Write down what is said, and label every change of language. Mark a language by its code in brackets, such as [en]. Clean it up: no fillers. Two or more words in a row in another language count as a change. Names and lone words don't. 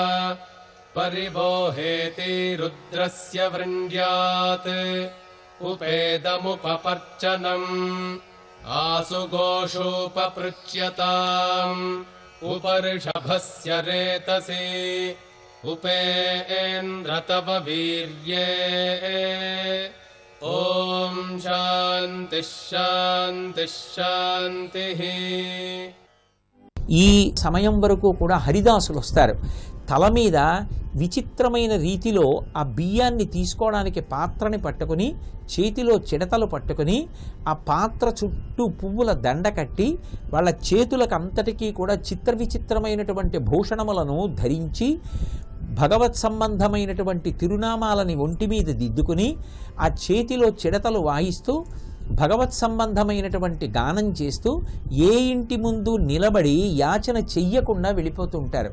[sa] परिबोहेति रुद्रस्य वृञ्ज्यात् उपेदमुपपर्चनम् आसुघोषोपपृच्यताम् उपऋषभस्य रेतसि उपेन्द्र तव वीर्ये ఓం శాంతి శాంతి శాంతి. [te] ఈ సమయం వరకు కూడా హరిదాసులు వస్తారు. తల మీద విచిత్రమైన రీతిలో ఆ బియ్యాన్ని తీసుకోవడానికి పాత్రని పట్టుకుని చేతిలో చిడతలు పట్టుకుని ఆ పాత్ర చుట్టూ పువ్వుల దండ కట్టి వాళ్ళ చేతులకు అంతటికీ కూడా చిత్ర విచిత్రమైనటువంటి భూషణములను ధరించి భగవత్ సంబంధమైనటువంటి తిరునామాలని ఒంటి మీద దిద్దుకుని ఆ చేతిలో చిడతలు వాయిస్తూ భగవత్ సంబంధమైనటువంటి గానం చేస్తూ ఏ ఇంటి ముందు నిలబడి యాచన చెయ్యకుండా వెళ్ళిపోతుంటారు.